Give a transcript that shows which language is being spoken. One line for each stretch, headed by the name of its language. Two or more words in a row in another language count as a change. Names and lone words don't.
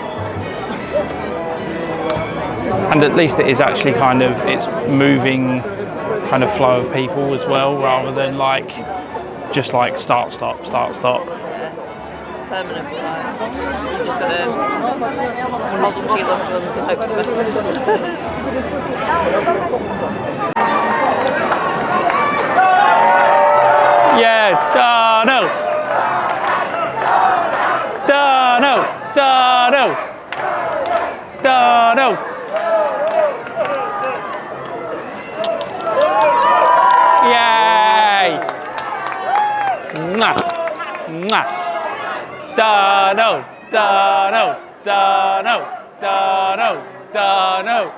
English: And at least it is actually kind of, it's moving kind of flow of people as well, rather than like just like start, stop, start, stop. Permanent flow. You've just got to hold on to your loved ones and hope for the best. Yeah, Dano! Dano! Dano! Dano! Yay! Mwah! Mwah! Dano! Dano! Dano! Dano! Dano!